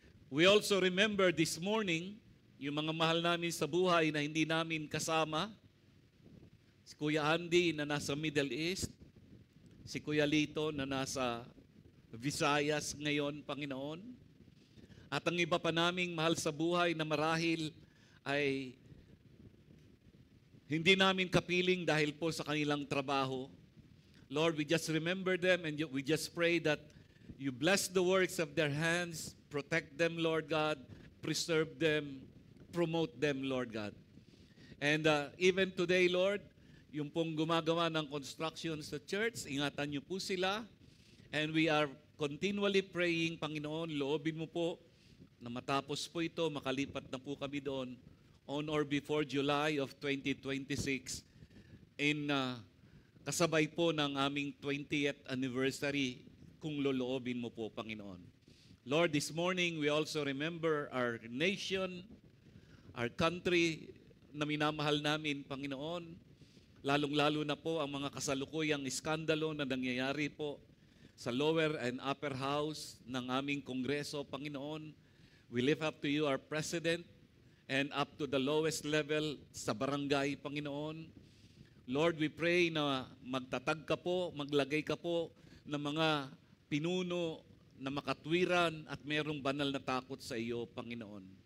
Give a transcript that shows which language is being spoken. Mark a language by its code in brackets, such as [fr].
[en] We also remember this morning, [tl] yung mga mahal namin sa buhay na hindi namin kasama, si Kuya Andy na nasa Middle East, si Kuya Lito na nasa Visayas ngayon, Panginoon, at ang iba pa naming mahal sa buhay na marahil ay hindi namin kapiling dahil po sa kanilang trabaho. [en] Lord, we just remember them and we just pray that you bless the works of their hands, protect them, Lord God, preserve them, promote them, Lord God. And even today, Lord, [tl] yung pong gumagawa ng construction sa church, ingatan niyo po sila. [en] And we are continually praying, [tl] Panginoon, loobin mo po na matapos po ito, makalipat na po kami doon [en] on or before July of 2026 in [tl] kasabay po ng aming 20th anniversary kung loloobin mo po, Panginoon. [en] Lord, this morning we also remember our nation, our country [tl] na minamahal namin, [en] Panginoon. [tl] Lalong-lalo na po ang mga kasalukuyang iskandalo na nangyayari po sa [en] lower and upper house [tl] ng aming Kongreso, Panginoon. [en] We lift up to you our President and up to the lowest level sa barangay, Panginoon. Lord, we pray [tl] na magtatag ka po, maglagay ka po ng mga pinuno na makatwiran at mayroong banal na takot sa iyo, Panginoon.